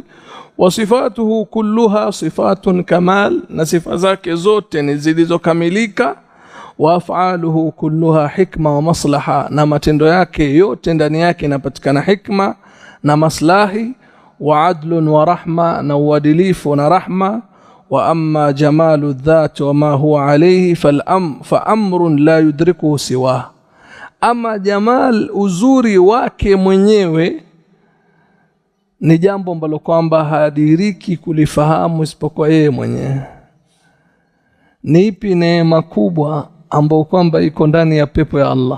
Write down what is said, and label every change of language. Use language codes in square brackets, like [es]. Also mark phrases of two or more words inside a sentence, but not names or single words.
[ar] وصفاته كلها صفات كمال, [sw] na sifa zake zote ni zilizokamilika. [ar] وأفعاله كلها حكمة ومصلحة, [sw] na matendo yake yote ndani yake inapatikana hikma na maslahi. [ar] وعدل ورحمة, [sw] na uadilifu na rahma. [ar] وأما جمال الذات وما هو عليه فأمر لا يدركه سواه, [sw] ama jamal uzuri wake mwenyewe ni jambo ambalo kwamba hadiriki kulifahamu isipokuwa yeye mwenyewe. Ni ipi neema kubwa ambayo kwamba iko ndani ya pepo ya Allah?